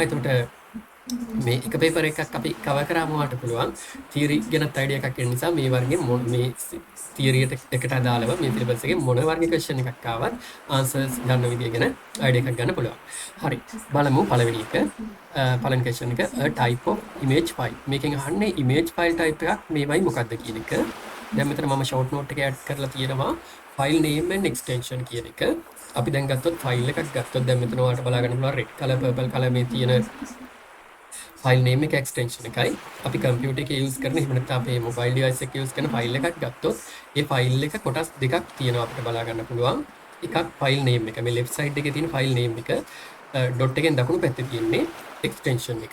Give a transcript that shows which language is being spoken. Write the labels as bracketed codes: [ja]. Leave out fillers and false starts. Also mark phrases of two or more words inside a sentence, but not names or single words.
[si] එතකොට මේ එක paper එකක් අපි cover කරාම ඔයාලට පුළුවන් theory ගැනත් idea එකක් එන්න නිසා මේ වර්ගයේ මේ theory එකට අදාළව මේ syllabus එකේ මොන වර්ගයේ question එකක් ආවත් answers ගන්න විදිය ගැන idea එකක් ගන්න පුළුවන්. හරි. බලමු පළවෙනි එක. පළවෙනි question එක [en] a type of image file. [si] මේකෙන් අහන්නේ [en] image file type [si] එකක් මේවයි මොකක්ද කියන එක. දැන් මෙතන මම [en] short note [si] එක add කරලා තියෙනවා [en] file name and extension [si] කියන එක. අපි දැන් ගත්තොත් file එකක් ගත්තොත් දැන් මෙතන ඔයාලට බලා ගන්න පුළුවන් [en] red color purple color [si] මේ තියෙන [en] file name [si] එක extension එකයි. අපි computer එකේ use කරන එහෙම නැත්නම් අපේ [en] mobile device [si] එකේ use කරන file එකක් ගත්තොත් ඒ file එක කොටස් දෙකක් තියෙනවා අපිට බලා ගන්න පුළුවන්. එකක් [en] file name [si] එක. මේ [en] left side [si] එකේ තියෙන file name එක dot එකෙන් දකුණු පැත්තේ තියෙන්නේ extension එක.